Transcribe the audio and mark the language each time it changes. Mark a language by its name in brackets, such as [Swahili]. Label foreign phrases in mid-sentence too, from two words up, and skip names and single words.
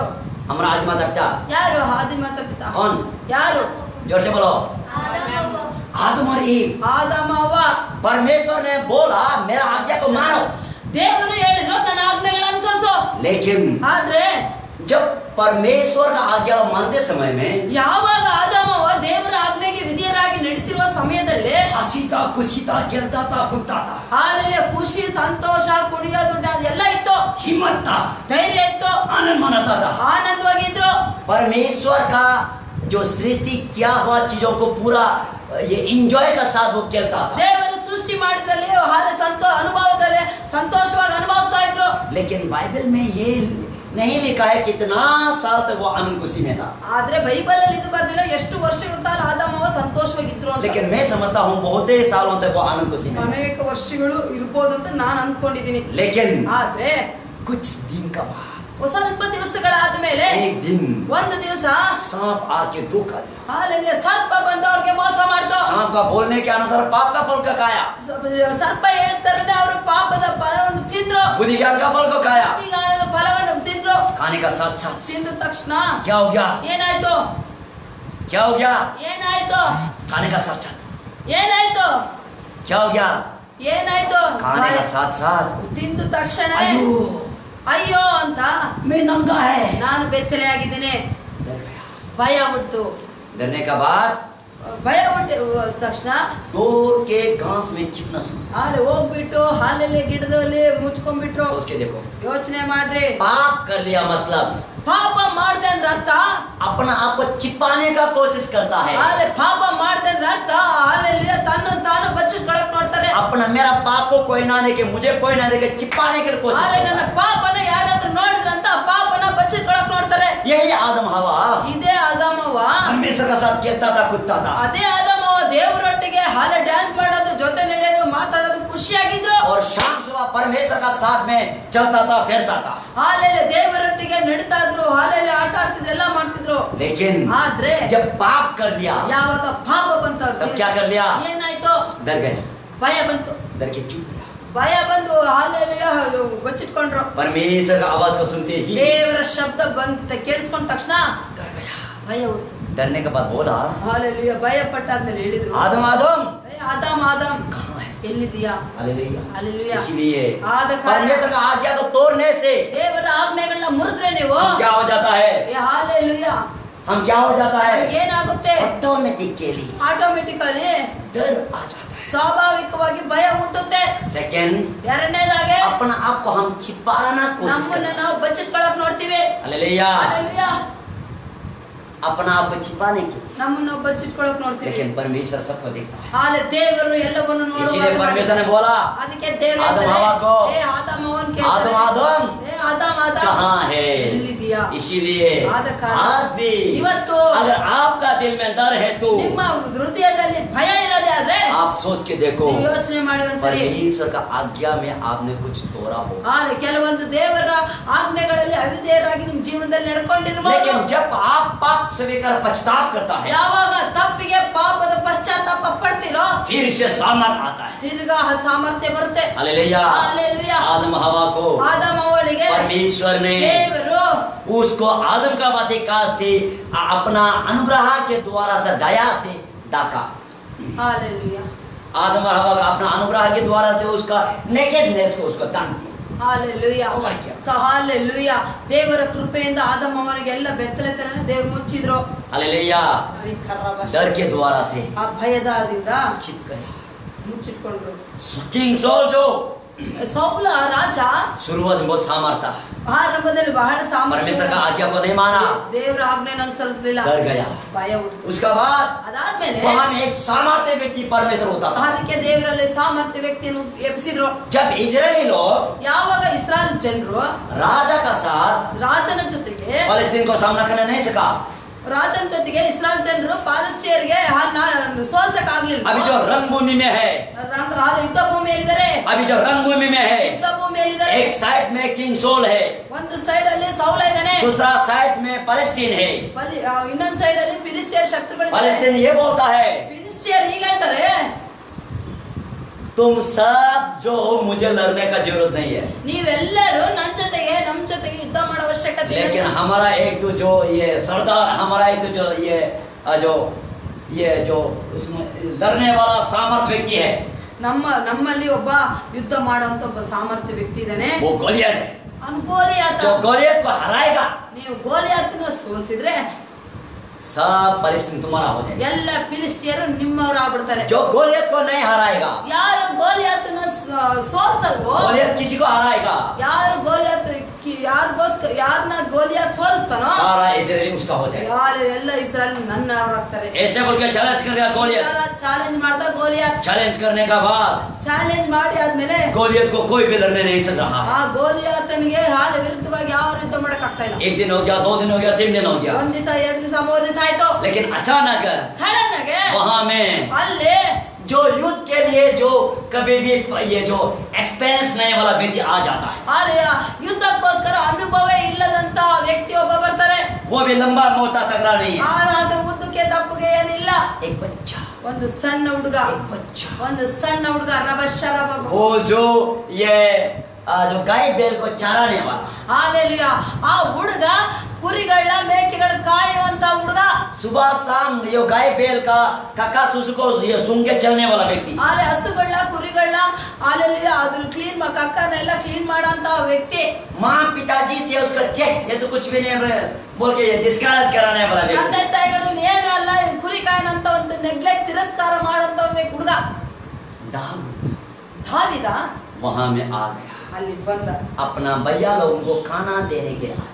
[Hindi] हमारा आदि माता पिता? [Kannada] ಯಾರು ಆದಿ ಮಾತಾ ಪಿತಾ? [Hindi] कौन? [Kannada] ಯಾರು? [Hindi] जोर से बोलो. [Kannada] ಆದಾಮ [Hindi] आदम और ईव. [Kannada] ಆದಾಮ ಅವ್ವ. [Hindi] परमेश्वर ने बोला मेरा आज्ञा को मानो, [Kannada] ದೇವರು ಹೇಳಿದ್ರು ನನ್ನ ಆಜ್ಞೆಗಳನ್ನು ಅನುಸರಿಸು. [Hindi] लेकिन [Kannada] ಆದ್ರೆ [Hindi] जब परमेश्वर का आज्ञा मानते समय में [Kannada] ಯಾವಾಗ ಆದಾಮವ ದೇವರ ಆಜ್ಞೆಗೆ ವಿಧೇಯರಾಗಿ ನಡೀತಿರುವ ಸಮಯದಲ್ಲಿ [Hindi] हसीता खुशीता खेलता था कूदता था, [Kannada] ಹಾಲೆಲೂಯಾ, ಖುಷಿ ಸಂತೋಷ ಕುಣಿಯೋದು ಎಲ್ಲ ಇತ್ತು, [Hindi] हिम्मत था, [Kannada] ಧೈರ್ಯ ಇತ್ತು, [Hindi] आनंद मनाता था. [Kannada] ಆನಂದವಾಗಿದ್ರು. [Hindi] परमेश्वर का जो सृष्टि किया हुआ चीजों को पूरा ये इंजॉय का साथ वो खेलता था. [Kannada] ದೇವರು ಸೃಷ್ಟಿ ಮಾಡಿದಲ್ಲಿ ಅನುಭವದಲ್ಲಿ ಸಂತೋಷವಾಗಿ ಅನುಭವಿಸ್ತಾ ಇದ್ರು. [Hindi] लेकिन बाइबल में ये नहीं लिखा है कितना साल तक वो आनंद खुशी में था. [Kannada] ಆದ್ರೆ ಬೈಬಲ್ ಅಲ್ಲಿ ಇದು ಬರ್ದಿಲ್ಲ ಎಷ್ಟು ವರ್ಷಗಳ ಕಾಲ ಆದಾಮವ ಸಂತೋಷವಾಗಿದ್ರು ಅಂತ. [Hindi] लेकिन मैं समझता हूँ बहुत ही सालों तक वो आनंद खुशी में था. [Kannada] ಅನೇಕ ವರ್ಷಗಳು ಇರ್ಬೋದು ಅಂತ ನಾನು ಅಂದ್ಕೊಂಡಿದ್ದೀನಿ. [Hindi] लेकिन [Kannada] ಆದ್ರೆ [Hindi] कुछ दिन का बाद [Kannada] ಸ್ವಲ್ಪ ದಿವಸಗಳಾದ ಮೇಲೆ [Hindi] एक दिन [Kannada] ಒಂದು ದಿವಸ [Hindi] सांप आके धोखा दिया। [Kannada] ಹಾಲೆಲೂಯಾ ಸರ್ಪ ಬಂದು ಅವ್ರಿಗೆ ಮೋಸ ಮಾಡ್ತು. [Hindi] सांप का बोलने के अनुसार पाप का फल का खाया, [Kannada] ಸರ್ಪ ಹೇಳ್ತಾರನೆ ಅವರು ಪಾಪದ ಫಲವನ್ನು ತಿಂದ್ರು, [Hindi] बुद्धि ज्ञान का फल को खाया। [Kannada] ಬುದ್ಧಿಜ್ಞಾನದ ಫಲವನ್ನು ತಿಂದ್ರು. [Hindi] खाने का साथ साथ [Kannada] ತಿಂದ ತಕ್ಷಣ [Hindi] क्या हो गया? [Kannada] ಏನಾಯ್ತು? [Hindi] क्या हो गया? [Kannada] ಏನಾಯ್ತು? [Hindi] खाने का साथ साथ [Kannada] ಏನಾಯ್ತು? [Hindi] क्या हो गया? [Kannada] ಏನಾಯ್ತು? [Hindi] खाने का साथ साथ [Kannada] ತಿಂದ ತಕ್ಷಣ [Hindi] अयो [Kannada] ಅಯ್ಯೋ ಅಂತ [Hindi] मैं नंगा है, [Kannada] ನಾನು ಬೆತ್ತಲೆ ಆಗಿದ್ದೇನೆ, [Hindi] डर गया। [Kannada] ಭಯ ಹುಟ್ಟಿತು. [Hindi] डरने का बाद [Kannada] ಭಯ ಹುಟ್ಟಿದ ತಕ್ಷಣ [Hindi] दूर के घास में चिकना सुन [Kannada] ಅಲ್ಲಿ ಹೋಗ್ಬಿಟ್ಟು ಹಾಲಲ್ಲಿ ಗಿಡದಲ್ಲಿ ಮುಚ್ಕೊಂಡ್ಬಿಟ್ರು. [Hindi] सोच के देखो, [Kannada] ಯೋಚನೆ ಮಾಡ್ರಿ, [Hindi] पाप कर लिया मतलब [Kannada] ಪಾಪ ಮಾಡ್ದೆ ಅಂದ್ರೆ ಅರ್ಥ [Hindi] अपना आप को छिपाने का कोशिश करता है। [Kannada] ಅಲ್ಲಿ ಪಾಪ ಮಾಡ್ದೆ ಅಂದ್ರೆ ಅರ್ಥ ಹಾಲಲ್ಲಿ ತನ್ನ ತಾನು ಬಚ್ಚಿಟ್ಕೊಳಕ್ ನೋಡ್ತಾರೆ. [Hindi] अपना मेरा पाप को कोई ना देखे, मुझे कोई ना देखे, छिपाने की कोशिश [Kannada] ಅಲ್ಲಿ ನನ್ನ [Hindi] करता है। [Kannada] ಪಾಪನ ಯಾರಾದ್ರೂ ನೋಡಿದ್ರಂತ ಪಾಪನ ಬಚ್ಚಿಟ್ಕೊಳಕ್ ನೋಡ್ತಾರೆ. [Hindi] यही आदम हवा [Kannada] ಇದೇ ಆದಾಮವ್ವ, [Hindi] परमेश्वर का साथ खेलता था, कूदता था, [Kannada] ಅದೇ ಆದಾಮವ್ವ ದೇವರೊಟ್ಟಿಗೆ ಹಾಲ ಡ್ಯಾನ್ಸ್ ಮಾಡೋದು, ಜೊತೆ ನಡೆಯೋದು, ಮಾತಾಡೋದು ಖುಷಿಯಾಗಿದ್ರು. [Hindi] और शाम सुबह परमेश्वर का साथ में चलता था, फिरता था। [Kannada] ಹಾಲೆಲ್ಲ ದೇವರೊಟ್ಟಿಗೆ ನಡೀತಾ ಇದ್ರು, ಹಾಲೆಲ್ಲ ಆಟ ಆಡ್ತಿದ್ರು, ಎಲ್ಲ ಮಾಡ್ತಿದ್ರು. [Hindi] लेकिन [Kannada] ಆದ್ರೆ [Hindi] जब पाप कर लिया [Kannada] ಯಾವಾಗ ಪಾಪ ಬಂತು [Hindi] तब क्या कर लिया? [Kannada] ಏನಾಯ್ತು? [Hindi] डर गए, [Kannada] ಭಯ ಬಂತು. [Hindi] डर के चुप गया। [Kannada] ಭಯ ಬಂದು ಹಾಲೆಲ್ಲ ಬಚ್ಚಿಟ್ಕೊಂಡ್ರು. [Hindi] परमेश्वर का आवाज को सुनते ही [Kannada] ದೇವರ ಶಬ್ದ ಬಂತ ಕೇಳಿಸ್ಕೊಂಡ ತಕ್ಷಣ [Hindi] डर गया। [Kannada] ಭಯ ಹುಡ್ತು. [Hindi] डरने के बाद बोला, [Kannada] ಹಾಲೆಲೂಯಾ, ಭಯ ಪಟ್ಟಾದ್ಮೇಲೆ ಹೇಳಿದ್ರು, [Hindi] आदम आदम [Kannada] ಆದಾಮ್ ಆದಾಮ್ [Hindi] कहाँ है? [Kannada] ಎಲ್ಲಿದ್ದೀಯಾ? [Hindi] हालेलुया। हालेलुया। इसीलिए [Kannada] ಆದ ಕಾರಣ [Hindi] परमेश्वर का आज्ञा को तोड़ने से [Kannada] ದೇವರ ಆಜ್ಞೆಗಳನ್ನ ಮುರಿದ್ರೆ ನೀವು [Hindi] क्या हो जाता है? [Kannada] ಹಾಲೆಲೂಯಾ, [Hindi] हम क्या हो जाता है? [Kannada] ಏನಾಗುತ್ತೆ? [Hindi] ऑटोमेटिकली [Kannada] ಆಟೋಮೆಟಿಕಲಿ [Hindi] डर आ जाता है। [Kannada] ಸ್ವಾಭಾವಿಕವಾಗಿ ಭಯ ಹುಟ್ಟುತ್ತೆ. [Hindi] सेकंड, [Kannada] ಎರಡನೇದಾಗೆ [Hindi] अपना आप को हम छिपाना कोशिश [Kannada] ನಮ್ಮನ್ನ [Hindi] करते हैं। [Kannada] ನಾವು ಬಚ್ಚಿಟ್ಕೊಳಕ್ ನೋಡ್ತೀವಿ. [Hindi] हालेलुया। [Kannada] ಹಾಲೆಲೂಯಾ, [Hindi] अपना आप को छिपाने के लिए, [Kannada] ನಮ್ಮನ್ನ ನಾವು ಬಚ್ಚಿಟ್ಕೊಳಕ್ ನೋಡ್ತೀವಿ. [Hindi] लेकिन परमेश्वर सबको देखता है। [Kannada] ಆದ್ರೆ ದೇವರು ಎಲ್ಲವನ್ನು [Hindi] इसीलिए परमेश्वर ने [Kannada] ನೋಡುವ. [Hindi] बोला, [Kannada] ಅದಕ್ಕೆ ದೇವರು ಆದಮ್ ಹೇಳ್ತಾರೆ, [Hindi] ಹವ್ವ को, [Kannada] ಏ ಆದಾಮ್ ಅವನ್ [Hindi] आदम आदम [Kannada] ಏ ಆದಾಮ್ ಆದಾಮ್ [Hindi] कहाँ है? [Kannada] ಎಲ್ಲಿದ್ದೀಯಾ? [Hindi] इसीलिए [Kannada] ಆದ ಕಾರಣ [Hindi] आज भी [Kannada] ಇವತ್ತು [Hindi] अगर आपका दिल में डर है तो [Kannada] ನಿಮ್ಮ ಹೃದಯದಲ್ಲಿ ಭಯ ಇರೋದೇ ಆದ್ರೆ [Hindi] आप सोच के देखो, [Kannada] ನೀವು ಯೋಚನೆ ಮಾಡಿ ಒಂದ್ಸರಿ. [Hindi] परमेश्वर का आज्ञा में आपने कुछ तोड़ा हो। [Kannada] ಆದ್ರೆ ಕೆಲವೊಂದು ದೇವರ ಆಜ್ಞೆಗಳಲ್ಲಿ ಅವಿಧೇಯರಾಗಿ ನಿಮ್ಮ ಜೀವನದಲ್ಲಿ ನಡ್ಕೊಂಡಿರ್ಬೋದು. [Hindi] लेकिन जब आप पाप से लेकर पछतावा करता है, [Kannada] ಯಾವಾಗ ತಪ್ಪಿಗೆ ಪಾಪದ ಪಶ್ಚಾತ್ತಾಪ ಪಡ್ತೀರೋ [Hindi] फिर से सामर्थ आता है। [Kannada] ತಿರ್ಗಾ ಸಾಮರ್ಥ್ಯ ಬರುತ್ತೆ. [Hindi] हालेलुया। हालेलुया। आदम हवा को [Kannada] ಆದಾಮ ಅವಳಿಗೆ [Hindi] परमेश्वर ने [Kannada] ದೇವರು [Hindi] उसको आदम का वाटिका से अपना अनुग्रह के द्वारा से दया से डाका। [Kannada] ಹಾಲೆಲೂಯಾ, [Hindi] आदम और हवा का अपना अनुग्रह के द्वारा से उसका नेकेडनेस को उसको दान दिया। [Kannada] ಹಾಲೆಲೂಯಾ, [Hindi] और क्या? [Kannada] ಹಾಲೆಲೂಯಾ. ದೇವರ ಕೃಪೆಯಿಂದ ಆದಮ ಅವನಿಗೆ ಎಲ್ಲ ಬೆತ್ತಲೆತನ ದೇವರು ಮುಚ್ಚಿದ್ರು. [Hindi] हालेलुया। डर के द्वारा से [Kannada] ಆ ಭಯದಿಂದ [Hindi] छिप गया। [Kannada] ಮುಚ್ಚಿಟ್ಕೊಂಡ್ರು. [Hindi] किंग सॉल जो [Kannada] ಸೌಲ ರಾಜ [Hindi] शुरुआत में बहुत सामर्थ था, [Kannada] ಆರಂಭದಲ್ಲಿ ಬಹಳ [Hindi] परमेश्वर का [Kannada] ಸಾಮರ್ಥ್ಯ, [Hindi] आज्ञा को नहीं माना, [Kannada] ದೇವರ ಆಜ್ಞೆನ ಅನುಸರಿಸಲಿಲ್ಲ, [Hindi] डर गया। [Kannada] ಭಯ ಹುಟ್ಟಿತು. [Hindi] उसका बाद [Kannada] ಅದಾದ್ಮೇಲೆ [Hindi] वहां में एक सामर्थ्य व्यक्ति परमेश्वर होता था। [Kannada] ಅದಕ್ಕೆ ದೇವರಲ್ಲಿ ಸಾಮರ್ಥ್ಯ ವ್ಯಕ್ತಿಯನ್ನು ಎಬ್ಬಿಸಿದ್ರು. [Hindi] जब इजरायली लोग [Kannada] ಯಾವಾಗ ಇಸ್ರಾಯೇಲ್ ಜನರು [Hindi] राजा का साथ [Kannada] ರಾಜನ ಜೊತೆಗೆ [Hindi] फलस्तीन को सामना करने नहीं सका, [Kannada] ರಾಜನ ಜೊತೆಗೆ ಇಸ್ರಾಯೇಲ್ ಜನರು ಪಾಲಸ್ತೀಯರಿಗೆ ಸೋಲ್ಸಕ್ ಆಗ್ಲಿಲ್ಲ. [Hindi] अभी जो रणभूमि में है, [Kannada] ಯುದ್ಧ ಭೂಮಿಯಲ್ಲಿದ್ದಾರೆ, [Hindi] अभी जो रणभूमि में है, [Kannada] ಯುದ್ಧ ಭೂಮಿಯಲ್ಲಿದ್ದಾರೆ. [Hindi] एक साइड में किंग सोल है, [Kannada] ಒಂದು ಸೈಡ್ ಅಲ್ಲಿ ಸೌಲ ಇದ್ದಾನೆ, [Hindi] दूसरा साइड में फलस्तीन है। [Kannada] ಇನ್ನೊಂದು ಸೈಡ್ ಅಲ್ಲಿ ಫಿಲಿಸ್ಟಿಯರ್ ಶತ್ರುಗಳು. [Hindi] फलस्तीन ये बोलता है, [Kannada] ಫಿಲಿಸ್ಟಿಯರ್ ಈಗ ಹೇಳ್ತಾರೆ, [Hindi] तुम सब जो हो मुझे लड़ने का जरूरत नहीं है, [Kannada] ನೀವೆಲ್ಲರೂ ನಮ್ ಜೊತೆಗೆ ಯುದ್ಧ ಮಾಡೋ ಅವಶ್ಯಕತೆ ಇಲ್ಲ. [Hindi] लेकिन हमारा एक तो जो ये सरदार, हमारा एक तो जो ये जो उसमें लड़ने वाला सामर्थ व्यक्ति है, [Kannada] ನಮ್ಮಲ್ಲಿ ಒಬ್ಬ ಯುದ್ಧ ಮಾಡುವಂತ ಒಬ್ಬ ಸಾಮರ್ಥ್ಯ ವ್ಯಕ್ತಿ ಇದ್ದಾನೆ, [Hindi] वो गोलियत है। [Kannada] ಗೋಲಿಯಾತ. [Hindi] जो गोलियत को हराएगा [Kannada] ನೀವು ಗೋಲಿಯಾತನ ಸೋಲ್ಸಿದ್ರೆ [Hindi] सब फलस्तीन तुम्हारा हो जाएगा। [Kannada] ಎಲ್ಲ ಫಿಲಿಸ್ಟಿಯರು ನಿಮ್ಮವರು ಆಗ್ಬಿಡ್ತಾರೆ. [Hindi] जो गोलियत को नहीं हराएगा, [Kannada] ಯಾರು ಗೋಲಿಯಾತನ ಸೋಲ್ಸಲ್ವೋ, [Hindi] गोलियत किसी को हराएगा, [Kannada] ಯಾರು ಯಾರನ್ನ ಗೋಲಿಯಾತ್ ಸೋಲಿಸ್ತಾನೋ [Hindi] सारा इजरायली उसका हो जाएगा। [Kannada] ಯಾರು ಎಲ್ಲ ಇಸ್ರಾಯೇಲ್ ನನ್ನವರಾಗ್ತಾರೆ. [Hindi] ऐसे बोल के चैलेंज करेगा गोलियत। [Kannada] ಚಾಲೆಂಜ್ ಮಾಡ್ದ ಗೋಲಿಯಾತ್. [Hindi] चैलेंज करने का बाद [Kannada] ಚಾಲೆಂಜ್ ಮಾಡಿ ಆದ್ಮೇಲೆ [Hindi] गोलियत को कोई भी लड़ने नहीं सक रहा है। [Kannada] ಆ ಗೋಲಿಯಾತನಿಗೆ ಹಾಲ ವಿರುದ್ಧವಾಗಿ ಯಾವ ಯುದ್ಧ ಮಾಡಕ್ ಆಗ್ತಾ ಇಲ್ಲ. [Hindi] एक दिन हो गया, 2 दिन हो गया, 3 दिन हो गया, [Kannada] ಒಂದ್ ದಿವಸ, 2 ದಿವಸ, 3 ದಿವಸ ಆಯ್ತು. [Hindi] लेकिन अचानक [Kannada] ಸಡನ್ ಆಗಿ [Hindi] वहां में [Kannada] ಅಲ್ಲಿ [Hindi] जो युद्ध के लिए जो कभी भी ये जो एक्सपीरियंस नहीं वाला व्यक्ति आ जाता है, [Kannada] ಹಾಲೆಯ ಯುದ್ಧಕ್ಕೋಸ್ಕರ ಅನುಭವವೇ ಇಲ್ಲದಂತ ವ್ಯಕ್ತಿ ಒಬ್ಬ ಬರ್ತಾರೆ. [Hindi] वो भी लंबा मोटा तगड़ा नहीं है, [Kannada] ಆದ್ರೆ ಉದ್ದಕ್ಕೆ ದಪ್ಪಗೆ ಏನಿಲ್ಲ. [Hindi] एक बच्चा, [Kannada] ಒಂದು ಸಣ್ಣ ಹುಡುಗ, [Hindi] एक बच्चा, [Kannada] ಒಂದು ಸಣ್ಣ ಹುಡುಗ ರಬಶರಬ. [Hindi] वो जो ये जो गाय बैल को चराने वाला, [Kannada] ಹಾಲೆಲೂಯ. ಆ ಹುಡುಗ ಕುರಿಗಳ ಮೇಕೆಗಳ ಕಾಯುವಂತ ಹುಡುಗ. [Hindi] सुबह शाम ये गाय बैल का काका सुसु को ये सूंघ के चलने वाला व्यक्ति, [Kannada] ಆಲೆ ಹಸುಗಳನ್ನ ಕುರಿಗಳನ್ನ ಹಾಲೆಲೂಯ ಅದ್ರ ಕ್ಲೀನ್ ಕಕ್ಕನೆಲ್ಲ ಕ್ಲೀನ್ ಮಾಡೋಂತ ವ್ಯಕ್ತಿ. [Hindi] माँ पिताजी से उसका चेक ये तो कुछ भी नहीं बोल के ये डिस्करेज कराने वाला व्यक्ति, [Kannada] ತಂದೆ ತಾಯಿಗಳು ಏನು ಅಲ್ಲ ಕುರಿ ಕಾಯನಂತ ಒಂದು ನೆಗ್ಲೆಕ್ಟ್ ತಿರಸ್ಕಾರ ಮಾಡೋಂತ ಹುಡುಗ. ದಾವಿದ [Hindi] वहां में आ गया, [Kannada] ಅಲ್ಲಿ ಬಂದ. [Hindi] अपना भैया लोगों को खाना देने के लिए